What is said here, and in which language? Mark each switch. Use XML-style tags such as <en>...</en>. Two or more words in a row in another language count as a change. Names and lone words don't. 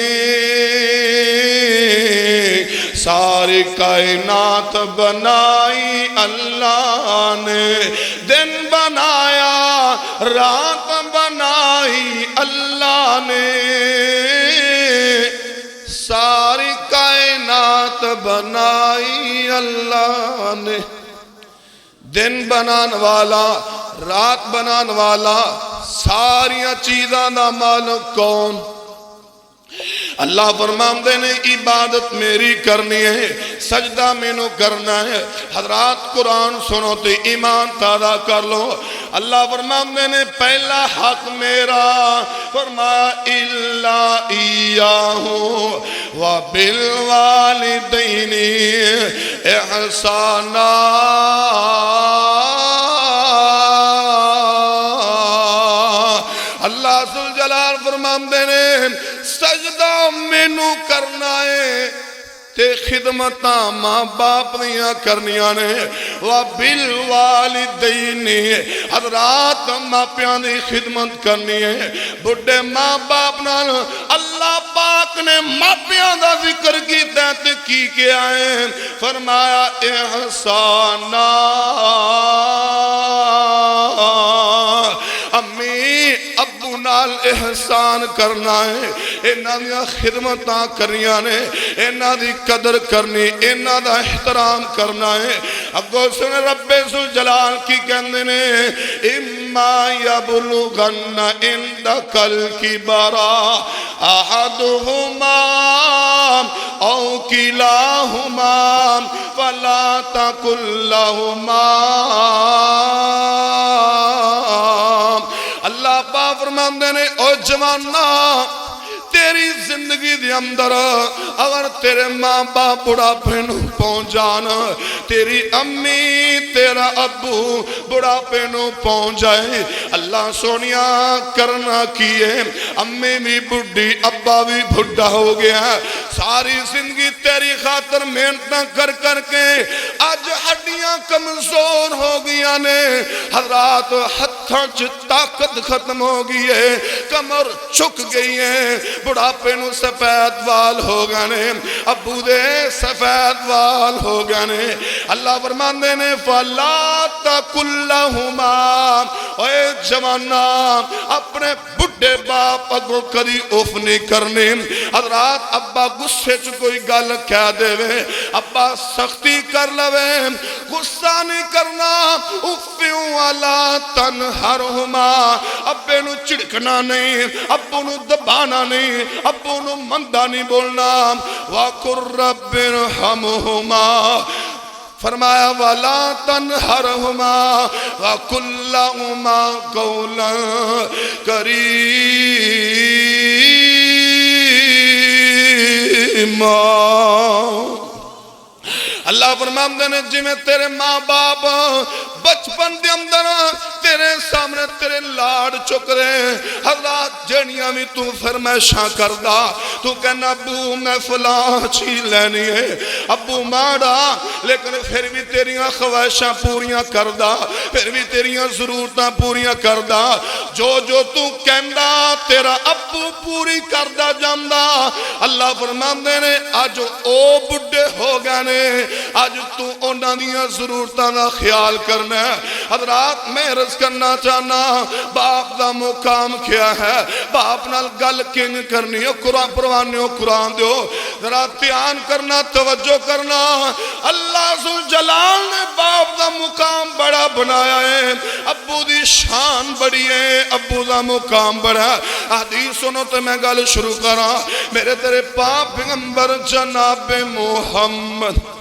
<pa>ساری کائنات بنائی اللہ نے دن بنایا رات بنائی اللہ نے ساری کائنات بنائی اللہ نے دن بنان والا رات بنان والا ساریاں چیزاں دا مالک کون اللہ فرماندے نے عبادت میری کرنی ہے سجدہ مینوں کرنا ہے حضرات قرآن سنو تے ایمان تازہ کر لو اللہ فرماندے نے پہلا حق میرا فرمایا</pa> <ar>الا ایاہ وبالوالدین احسانا</ar> <pa>اللہ ذوالجلال فرماندے نے سجدہ مینوں کرنا ہے تے خدمتاں ماں باپ دیاں کرنیاں نے وبالوالدین حضرات ماں پیاں دی خدمت کرنی ہے بڑھے ماں باپ نال اللہ پاک نے ماں پیاں دا ذکر کیتا تے کی کیا ہے فرمایا احسانا امی ابو نال احسان کرنا ہے انہاں دی خدمتاں کرنیاں نے انہاں دی قدر کرنی انہاں دا احترام کرنا ہے اگو سن رب ذوالجلال کی کہندے نے</pa> <ar>اما یبلغن عندک الکبر احدہما او کلاہما فلا تقل لہما</ar> <pa>اللہ پاک فرماندے نے او جوانہ تیری زندگی دے اندر اگر تیرے ماں باپ بڑھاپے نو پہنچ جان تیری امی تیرا ابو بڑھاپے نو پہنچ جائے اللہ سونیا کرنا کیے امی بھی بڑھی ابا بھی بڑھا ہو گیا ساری زندگی تیری خاطر محنت کر کر کے آج ہڈیاں کمزور ہو گیا نے حضرات ہتھاں چ طاقت ختم ہو گئی ہے کمر چک گئی ہے بڑھاپے نو سفید وال ہو گئے ابو دے سفید وال ہو گئے اللہ فرماندے نے</pa> <ar>فلا تقل لہما</ar> <pa>اے جوانہ اپنے بڑھے باپ اگوں کدی اف نہیں کرنے حضرات ابا غصے چ کوئی گل کہہ دے ابا سختی کر لوے غصہ نہیں کرنا افیوں والا تنہرہما ابے نو چڑکنا نہیں ابو نو دبانا نہیں ابو نو مندہ نہیں بولنا</pa> <ar>وَقُلْ رَبِّ ارْحَمْهُمَا</ar> <pa>فرمایا</pa> <ar>وَلَا تَنْهَرْهُمَا وَقُلْ لَهُمَا قَوْلًا</ar> <pa>كَرِيمًا اللہ فرماندے نے جی میں تیرے ماں باپ بچپن دے اندر تیرے سامنے تیرے لاڑ چک رہے حضرات جنیاں بھی تو فرمائشاں کردہ تو کہنا ابو میں فلاں چیز لینی ہے ابو ماڑا لیکن پھر بھی تیریاں خواہشاں پوریاں کردہ پھر بھی تیریاں ضرورتاں پوریاں کردہ جو تو کہندا تیرا ابو پوری کردا جاندا اللہ فرماندے نے اج او بڈھے ہو گئے نے اج تو انہاں دیاں ضرورتاں دا خیال کرنا ہے حضرات میں عرض کرنا چاہنا باپ دا مقام کیا ہے باپ نال گل کنج کرنی ہے قرآن پروانیو قرآن دیو ذرا دھیان کرنا توجہ کرنا اللہ ذوالجلال نے باپ دا مقام بڑا بنایا ہے ابو دی شان بڑی ہے ابو دا مقام بڑا حدیث سنو تو میں گل شروع کرا میرے تیرے پاک پیغمبر جناب محمد</pa>